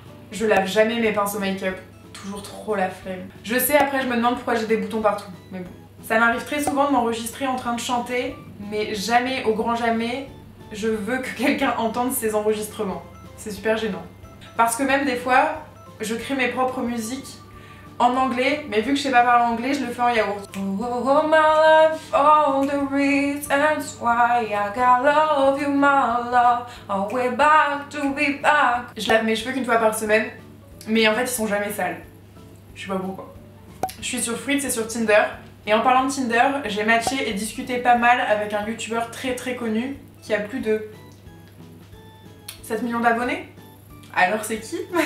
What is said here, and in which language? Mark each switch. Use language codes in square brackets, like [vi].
[fr] Je lave jamais mes pinceaux make-up, toujours trop la flemme. Je sais, après je me demande pourquoi j'ai des boutons partout, mais bon. Ça m'arrive très souvent de m'enregistrer en train de chanter, mais jamais, au grand jamais, je veux que quelqu'un entende ces enregistrements. C'est super gênant. Parce que même des fois, je crée mes propres musiques en anglais, mais vu que je sais pas parler anglais, je le fais en yaourt. [en] Oh my life, all the reasons why I gotta love you, my love, oh we're back to be back. [fr] Je lave mes cheveux qu'une fois par semaine, mais en fait ils sont jamais sales. Je sais pas pourquoi. Je suis sur Fruits et sur Tinder, et en parlant de Tinder, j'ai matché et discuté pas mal avec un youtubeur très connu qui a plus de 7 millions d'abonnés. Alors c'est qui?